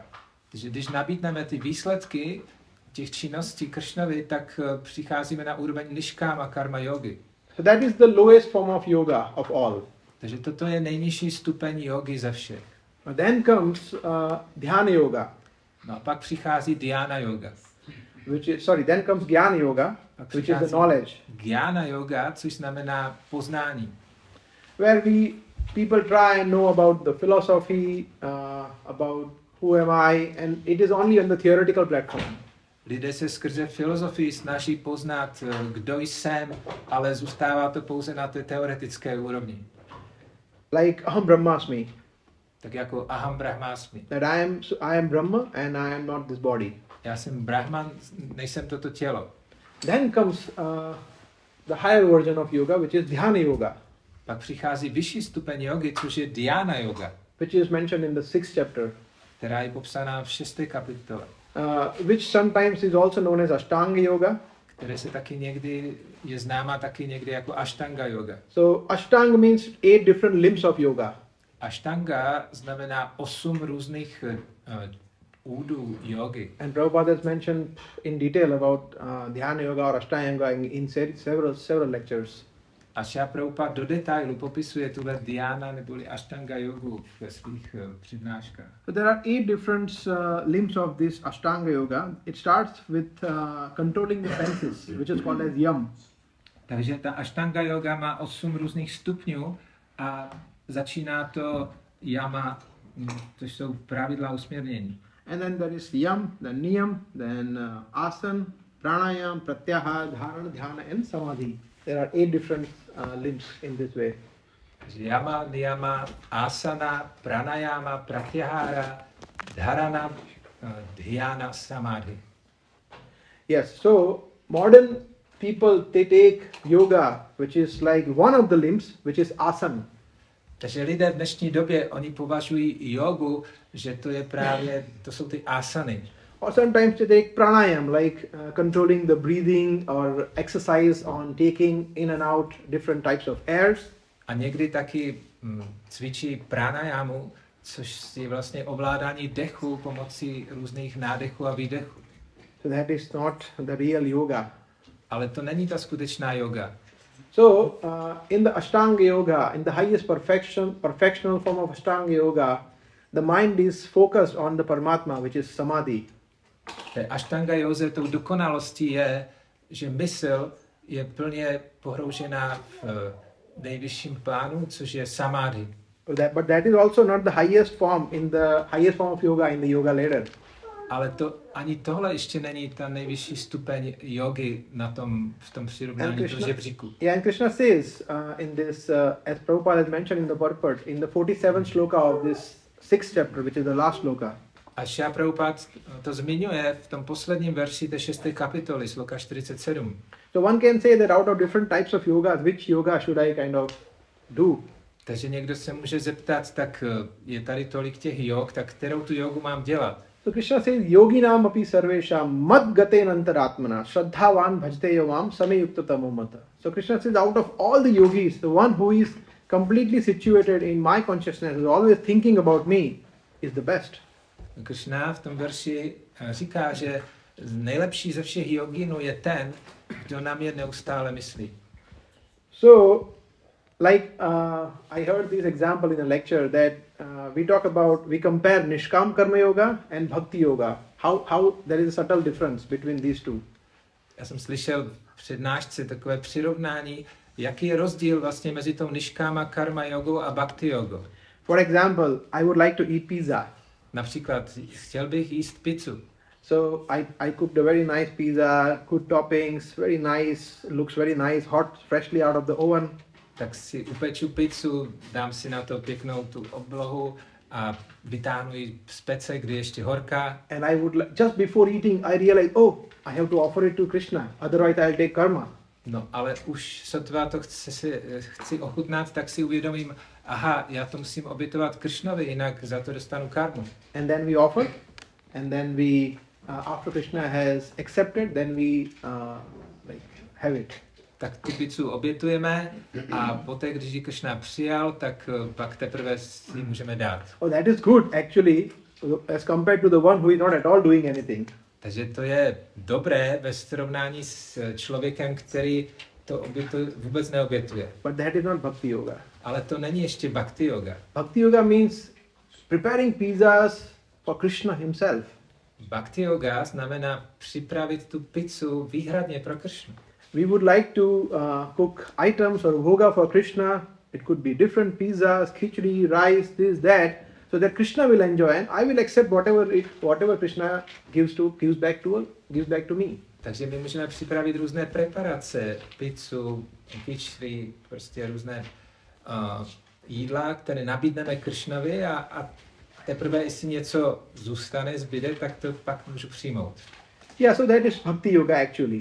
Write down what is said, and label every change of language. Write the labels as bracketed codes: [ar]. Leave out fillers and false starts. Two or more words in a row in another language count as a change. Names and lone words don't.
[cs] Takže když nabídneme ty výsledky těch činností Krišnovi, tak přicházíme na úroveň Nishkama Karma Yogi. [en] So that is the lowest form of yoga of all. [cs] Takže toto je nejnižší stupeň jogy ze všech. [en] Then comes Dhyana Yoga. [cs] No a pak přichází Dhyana Yoga. [en] Then comes Jnana Yoga, which is the knowledge. [cs] Jnana Yoga, což znamená poznání. [en] Where people try and know about the philosophy, about who am I, and it is only on the theoretical platform. [cs] Lidé se skrze filozofii snaží poznat, kdo jsem, ale zůstává to pouze na té teoretické úrovni. [en] Like [sa] अहं ब्रह्मास्मि. [cs] Tak jako [sa] अहं ब्रह्मास्मि. [en] That I am Brahma and I am not this body. [cs] Já jsem Brahman, nejsem toto tělo. [en] Then comes the higher version of yoga, which is Dhyana Yoga. [cs] Pak přichází vyšší stupeň jogy, což je Dhyana Yoga, [en] which is mentioned in the 6th chapter. [cs] která je popsaná v 6. kapitole. [en] Which sometimes is also known as Ashtanga Yoga. [cs] Které se taky někdy je známá taky někdy jako Ashtanga Yoga. [en] So Ashtanga means 8 different limbs of yoga. [cs] Ashtanga znamená 8 různých údů jogy. [en] And Prabhupada has mentioned in detail about Dhyana Yoga or Ashtanga Yoga in several lectures. [cs] A Šá Prabhupada do detailu popisuje tuhle Dhyana neboli Ashtanga yogu ve svých přednáškách. [en] So there are 8 different limbs of this Ashtanga Yoga. It starts with controlling the senses, which is called as yam. [cs] Takže ta Ashtanga yoga má 8 různých stupňů a začíná to yama, což jsou pravidla usměrnění. [en] And then there is yam, then niyam, then asan, pranayam, pratyahara, dharana, dhyana and samadhi. There are 8 different limbs in this way. [cs] Yama, niyama, asana, pranayama, pratyahara, dharana, dhyana, samadhi. [en] Yes, so modern people, they take yoga, which is like one of the limbs, which is asana. [cs] Takže lidé v dnešní době, oni považují jogu, že to je právě, to jsou ty asany. [en] Or sometimes they take pranayam, like controlling the breathing or exercise on taking in and out different types of airs. [cs] A někdy taky cvičí pranayamu, což je vlastně ovládání dechu pomocí různých nádechů a výdechů. [en] So that is not the real yoga. [cs] Ale to není ta skutečná yoga. [en] So in the Ashtanga Yoga, in the highest perfectional form of Ashtanga Yoga, the mind is focused on the Paramatma, which is Samadhi. [cs] Ashtanga józe tou dokonalostí je, že mysl je plně pohroužená v nejvyšším plánu, což je samadhi. [en] But that is also not the highest form of yoga in the yoga ladder. [cs] Ale ani tohle ještě není ta nejvyšší stupeň jogy v tom přirovnání do žebříku. [en] Yeah, and Krishna says in this, as Prabhupada has mentioned in the purport, in the 47th shloka of this 6th chapter, which is the last shloka. [cs] A Šá Prabhupada to zmiňuje v tom posledním verši té 6. kapitoly, sloka 47. [en] So one can say that out of different types of yogas, which yoga should I kind of do? [cs] Takže někdo se může zeptat, tak je tady tolik těch jog, tak kterou tu jogu mám dělat? [en] So Krishna says, [sa] योगिनाम् अपि सर्वेषां मद् गतेन अन्तरात्मना श्रद्धावान् भजते यो मां संयुक्ततमो मतः. [en] So Krishna says, out of all the yogis, the one who is completely situated in my consciousness, who is always thinking about me, is the best. [cs] Krishna v tom verši říká, že nejlepší ze všech joginů je ten, kdo na mě neustále myslí. [en] So, like I heard this example in a lecture that we compare Nishkam Karma Yoga and Bhakti Yoga. How there is a subtle difference between these two. [cs] Já jsem slyšel v přednášce takové přirovnání, jaký je rozdíl vlastně mezi tou Nishkama Karma Jogou a Bhakti Jogou. [en] For example, I would like to eat pizza. [cs] Například, chtěl bych jíst pizzu. [en] So I cooked a very nice pizza, good toppings, very nice, looks very nice, hot, freshly out of the oven. [cs] Tak si upeču pizzu, dám si na to pěknou tu oblohu, a vytáhnu ji z pece, kdy ještě horká. [en] And I would just before eating, I realized, oh, I have to offer it to Krishna, otherwise I'll take karma. [cs] No, ale už sotva to chci ochutnat, tak si uvědomím, aha, já to musím obětovat Krišnovi, jinak za to dostanu karmu. [en] And then we offer, and then we, after Krishna has accepted, then we like have it. [cs] Tak tu pizzu obětujeme a poté, když ji Krišna přijal, tak pak teprve si ji můžeme dát. [en] Oh, that is good actually, as compared to the one who is not at all doing anything. [cs] Takže to je dobré ve srovnání s člověkem, který to vůbec neobětuje. [en] But that is not bhakti yoga. [cs] Ale to není ještě bhakti yoga. [en] Bhakti yoga means preparing pizzas for Krishna himself. [cs] Bhakti yoga znamená připravit tu pizzu výhradně pro Krišnu. [en] We would like to cook items or bhoga for Krishna. It could be different pizzas, khichdi, rice, this, that, so that Krishna will enjoy and I will accept whatever Krishna gives back to me. [cs] Takže my můžeme připravit různé preparace, pizzu, khichdi, prostě různé jídla, které nabídneme Krišnovi a teprve, jestli něco zůstane, zbyde, tak to pak můžu přijmout. [en] Yeah, so that is bhakti yoga actually.